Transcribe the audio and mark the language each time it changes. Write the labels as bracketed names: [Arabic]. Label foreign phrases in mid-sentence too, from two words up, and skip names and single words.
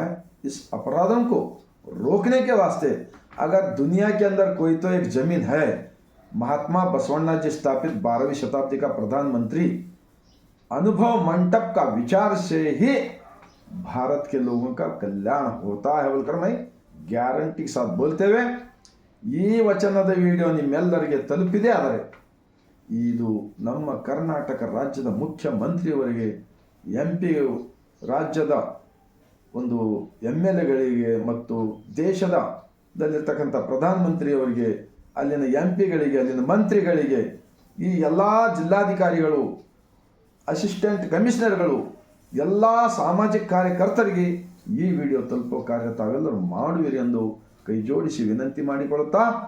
[Hindi] इस अपराधों को रोकने के वास्ते अगर दुनिया के अंदर कोई तो एक जमीन है, महात्मा बसवण्णा जी स्थापित 12वीं शताब्दी का प्रधानमंत्री अनुभव मंडप का विचार से ही भारत के लोगों का कल्याण होता है बोलकर मैं ग्यारंटी के साथ बोलते हुए, [Kannada] ಈ ವಚನದ ವಿಡಿಯೋ ನಿಮ್ಮೆಲ್ಲರಿಗೆ ತಲುಪಿದೆ. ಆದರೆ ಇದು ನಮ್ಮ ಕರ್ನಾಟಕ ರಾಜ್ಯದ ಮುಖ್ಯಮಂತ್ರಿಯವರಿಗೆ, MP, ರಾಜ್ಯದ ಒಂದು MLAಗಳಿಗೆ ಮತ್ತು ದೇಶದಲ್ಲಿರ್ತಕ್ಕಂಥ ಪ್ರಧಾನಮಂತ್ರಿಯವರಿಗೆ, ಅಲ್ಲಿನ MP ಗಳಿಗೆ, ಅಲ್ಲಿನ ಮಂತ್ರಿಗಳಿಗೆ, ಈ ಎಲ್ಲ ಜಿಲ್ಲಾಧಿಕಾರಿಗಳು, [English] assistant commissioners, [Kannada] ಎಲ್ಲ ಸಾಮಾಜಿಕ ಕಾರ್ಯಕರ್ತರಿಗೆ ಈ ವಿಡಿಯೋ ತಲುಪೋ ಕಾರ್ಯ ತಾವೆಲ್ಲರೂ ಮಾಡುವಿರಿ ಎಂದು ಕೈ ಜೋಡಿಸಿ ವಿನಂತಿ ಮಾಡಿಕೊಳ್ಳುತ್ತಾ,